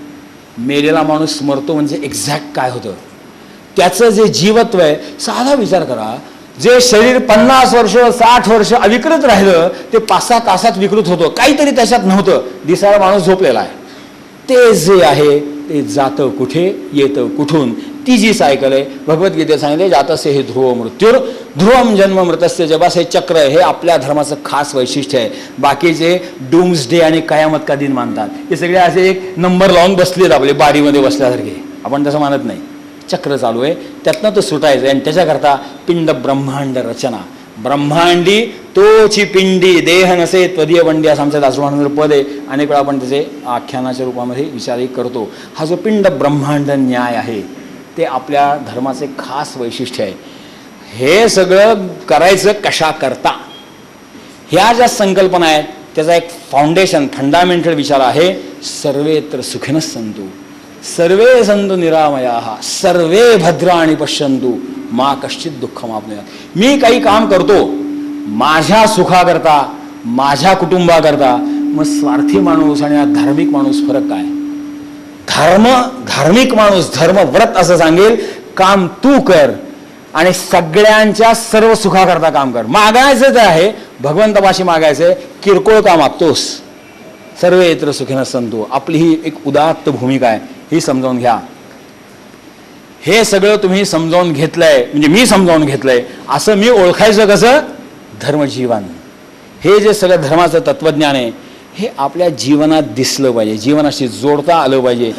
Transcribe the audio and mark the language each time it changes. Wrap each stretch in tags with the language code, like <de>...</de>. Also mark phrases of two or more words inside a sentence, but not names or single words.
<mr>मेलेला माणूस मरतो म्हणजे एक्झॅक्ट काय होतं त्याचं जे जीवत्व आहे. साधा विचार करा, जे शरीर 50 वर्ष 60 वर्ष अविकृत राहिलं ते 5-6 तासात विकृत होतं, काहीतरी त्याच्यात नव्हतं, दिसायला माणूस झोपलेला आहे. ते जे आहे ते जातं कुठे, येतं कुठून, ती जी सायकल आहे. भगवद्गीतेत सांगितले</mr> <sa>जातस्य हे ध्रुव मृत्यूर ध्रुवम जन्म मृतस्य जबास,</sa> <mr>हे चक्र आहे. हे आपल्या धर्माचं खास वैशिष्ट्य आहे. बाकीचे</mr> <en>Dooms day</en> <mr>आणि</mr> <hi>कयामत का दिन</hi> <mr>मानतात, हे सगळे असे एक नंबर लावून बसलेत आपले बारीमध्ये बसल्यासारखे. आपण तसं मानत नाही. चक्र चालू आहे, त्यातनं तो सुटायचं आहे. आणि त्याच्याकरता पिंड ब्रह्मांड रचना, ब्रह्मांडी तोची पिंडी देह नसे त्वदीय बंडी असं आमच्या दासोबांचं पद आहे. अनेक वेळा आपण त्याचे आख्यानाच्या रूपामध्ये विचारही करतो. हा जो पिंड ब्रह्मांड न्याय आहे ते आपल्या धर्माचे खास वैशिष्ट्य आहे. हे सगळं करायचं कशा करता, ह्या ज्या संकल्पना आहेत त्याचा एक</mr> <en>foundation fundamental</en> <mr>विचार आहे,</mr> <sa>सर्वेत्र सुखिनः सन्तु सर्वे सन्तु निरामयाः सर्वे भद्राणि पश्यन्तु मा कश्चित् दुःखमाप्नुयात्.</sa> <mr>मी काही काम करतो माझ्या सुखाकरता, माझ्या कुटुंबाकरता, मग स्वार्थी माणूस आणि धार्मिक माणूस फरक काय? धार्मिक माणूस धर्मव्रत असं सांगेल, काम तू कर आणि सगळ्यांच्या सर्व सुखाकरता काम कर. मागायचं आहे भगवंतापाशी मागायचंय, किरकोळ का मागतोस?</mr> <sa>सर्वेत्र सुखिनः सन्तु.</sa> <mr>आपली ही एक उदात्त भूमिका आहे, ही समजावून घ्या. हे सगळं तुम्ही समजावून घेतलंय, म्हणजे मी समजावून घेतलंय. असं मी ओळखायचं कसं? धर्मजीवन. हे जे सगळं धर्माचं तत्वज्ञान आहे हे आपल्या जीवनात दिसलं पाहिजे, जीवनाशी जोडता आलं पाहिजे.</mr>